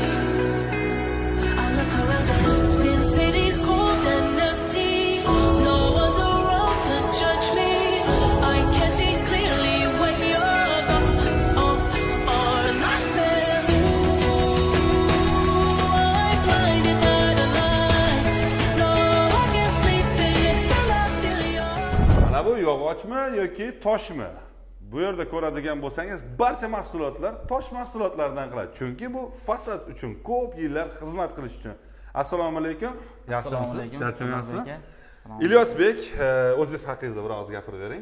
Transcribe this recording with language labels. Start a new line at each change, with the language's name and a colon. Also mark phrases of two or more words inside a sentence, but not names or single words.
English: I look around and since city's cold and empty, no one's around to judge me. I can see clearly when you're gone. And I said, I'm blinded by the lights. No, I can't sleep until I feel your.
Uzbek: Mana bu yog'ochmi yoki toshmi? Bu yerda ko'radigan bo'lsangiz, barcha mahsulotlar tosh mahsulotlaridan qiladi. Chunki bu fasad uchun ko'p yillar xizmat qilish uchun. Assalomu alaykum. Yaxshimisiz? Charchamayapsizmi? Ilyosbek, o'zingiz haqingizda biroz gapirib bering.